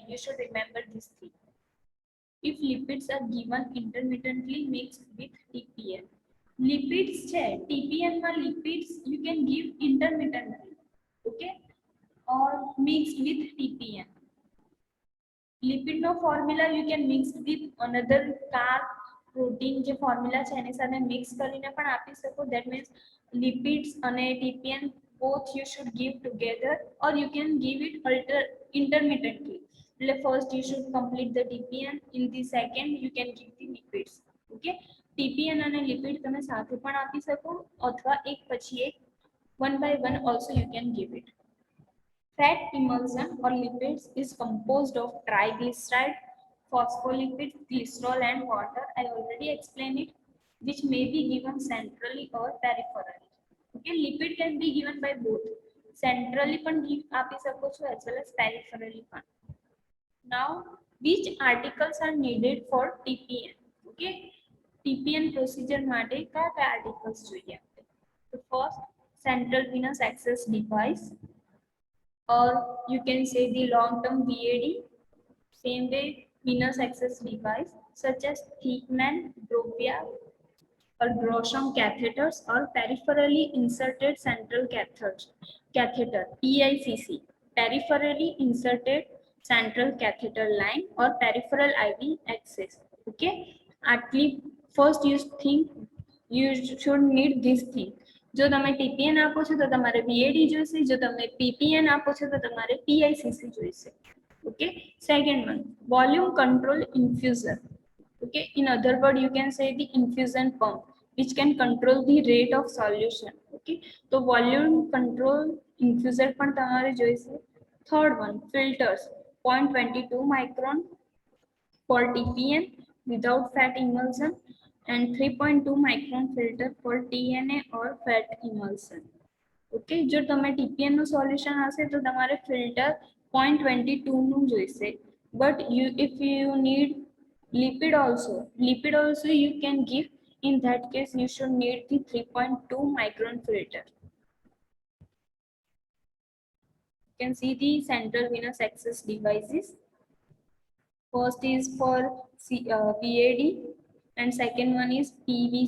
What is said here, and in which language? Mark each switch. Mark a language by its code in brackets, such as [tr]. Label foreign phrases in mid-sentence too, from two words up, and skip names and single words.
[en] You should remember this thing. If lipids are given intermittently mixed with TPN. Lipids છે TPN માં lipids you can give intermittently, okay, or mixed with TPN. Lipid no formula you can mix with another carb protein [gu] જે formula છે એની સાથે mix કરીને પણ આપી શકો. [en] That means lipids અને TPN both you should give together, or you can give it intermittently. First you should complete the TPN, in the second you can give the lipids. [gu] Okay, TPN અને lipid તમે સાથે પણ આપી શકો અથવા એક પછી એક [en] one by one also you can give it. Fat emulsion or lipids is composed of triglyceride, phospholipids, glycerol and water. I already explained it, which may be given centrally or peripherally. Okay, lipid can be given by both. [gu] Centrally પણ આપી શકો છો [en] as well as peripherally [gu] પણ. [en] Now, which articles are needed for TPN? [gu] Okay, TPN procedure માટે કયા articles જોઈએ આપણે? [en] The first, central venous access device, or you can say the long-term VAD. Same way, venous access device such as Thickman, Brovia, or Gresham catheters, or peripherally inserted central catheter PICC, peripherally inserted central catheter line or peripheral IV access. Okay, at least first you think you should need this thing. [gu] જો તમે TPN આપો છો તો તમારે VAD જોઈશે, જો તમે PPN આપો છો તો તમારે PICC જોઈશે. [en] Okay, second one, volume control infuser. Okay, in other word you can say the infusion pump, which can control the rate of solution. Okay, so volume control infuser [gu] પણ તમારે જોઈશે. [en] Third one, filters, 0.22 micron for TPN without fat emulsion and 3.2 micron filter for TNA or fat emulsion. [gu] Okay, જો તમે TPN નું solution હશે તો તમારે filter 0.22 નું જોઈશે. [en] But if you need lipid also you can give. In that case you should need the 3.2 micron filter. You can see the central venous access devices. First is for VAD and second one is PVC.